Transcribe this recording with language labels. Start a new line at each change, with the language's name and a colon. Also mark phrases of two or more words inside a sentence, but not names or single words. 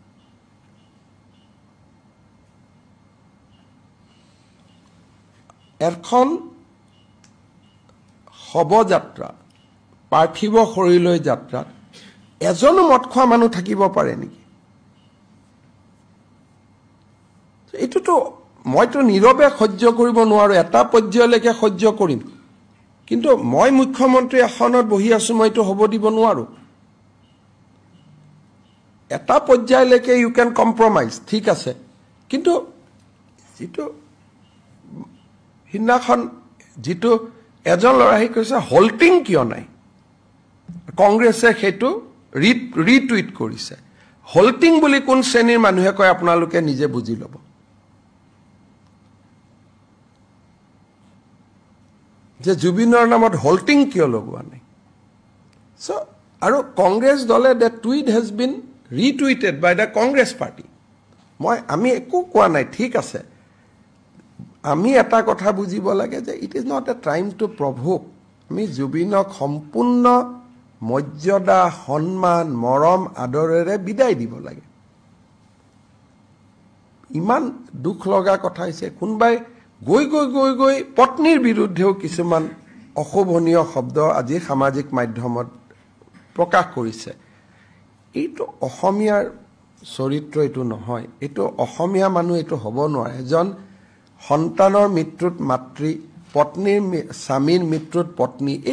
Assamese: এখন শবযাত্ৰা পাৰ্থিব শৰীৰলৈ যাত্ৰাত এজনো মদ খোৱা মানুহ থাকিব পাৰে নেকি এইটোতো মইতো নীৰৱে সহ্য কৰিব নোৱাৰো এটা পৰ্যায়লৈকে সহ্য কৰিম কিন্তু মই মুখ্যমন্ত্ৰী আসনত বহি আছো মইতো হ'ব দিব নোৱাৰো এটা পৰ্যায়লৈকে
English: you can compromise
Assamese: ঠিক আছে কিন্তু যেটো হিন্নাখন যেটো এজন লৰাই কৈছে হল্টিং কিয় নাই কংগ্ৰেছে হেতু ৰিটুইট কৰিছে হল্টিং বুলি কোন শ্ৰেণীৰ মানুহে কয় আপোনালোকে নিজে বুজি ল'ব যে জুবিনৰ নামত হল্টিং কিয় লগোৱা নাই সো আৰু কংগ্ৰেছ দলে
English: that tweet has been retweeted by the Congress party
Assamese: আমি একো কোৱা নাই ঠিক আছে আমি এটা কথা বুজিব লাগে যে
English: it is not a time to provoke
Assamese: আমি জুবিনক সম্পূৰ্ণ মৰ্যাদা সন্মান মৰম আদৰেৰে বিদায় দিব লাগে ইমান দুখ লগা কথা হৈছে কোনবাই গৈ পত্নীৰ বিৰুদ্ধেও কিছুমান অশোভনীয় শব্দ আজি সামাজিক মাধ্যমত প্ৰকাশ কৰিছে এইটো অসমীয়াৰ চৰিত্ৰ এইটো নহয় এইটো অসমীয়া মানুহ এইটো হ'ব নোৱাৰে এজন সন্তানৰ মৃত্যুত মাতৃ পত্নীৰ স্বামীৰ মৃত্যুত পত্নী এই